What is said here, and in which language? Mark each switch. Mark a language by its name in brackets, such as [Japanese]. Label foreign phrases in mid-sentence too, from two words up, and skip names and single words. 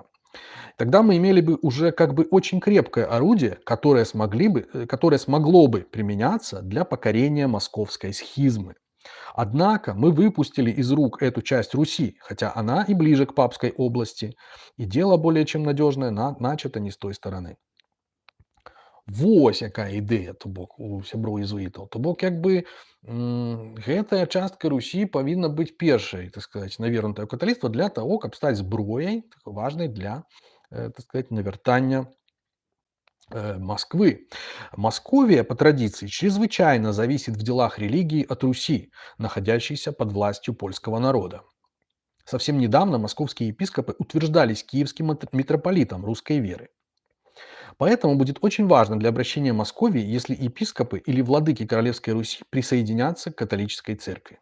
[Russian] Тогда мы имели бы уже как бы очень крепкое орудие, которое смогло бы применяться для покорения московской схизмы. Однако мы выпустили из рук эту часть Руси, хотя она и ближе к папской области, и дело более чем надежное начато не с той стороны. [Belarusian] Вось якая ідэя, то бок, у сяброў езуітаў. То бок, як бы, гэтая частка Русі павінна быць першай, так сказаць, навернутая ў каталіцтва для таго, каб стаць зброяй, важнай для, [Russian] так сказать, [Belarusian] навяртання Москвы. [Russian] Московия, по традиции, чрезвычайно зависит в делах религии от Руси, находящейся под властью польского народа. Совсем недавно московские епископы утверждались киевским митрополитом русской веры. Поэтому будет очень важно для обращения Московии, если епископы или владыки Королевской Руси присоединятся к католической церкви.